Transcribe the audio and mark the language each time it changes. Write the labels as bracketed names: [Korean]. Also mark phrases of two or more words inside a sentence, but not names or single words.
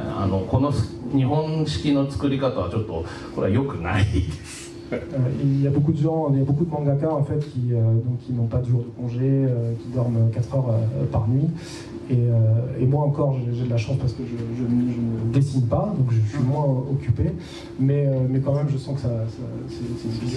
[Japanese] この日本式の作り方はちょっとこれは良くないです。 [French] Il y a beaucoup de gens, il y a beaucoup de mangaka en fait qui n'ont pas de jour de congé, qui dorment 4 heures par nuit. Et moi encore, j'ai de la chance parce que je ne dessine pas, donc je suis moins occupé. Mais quand même, je sens que c'est difficile.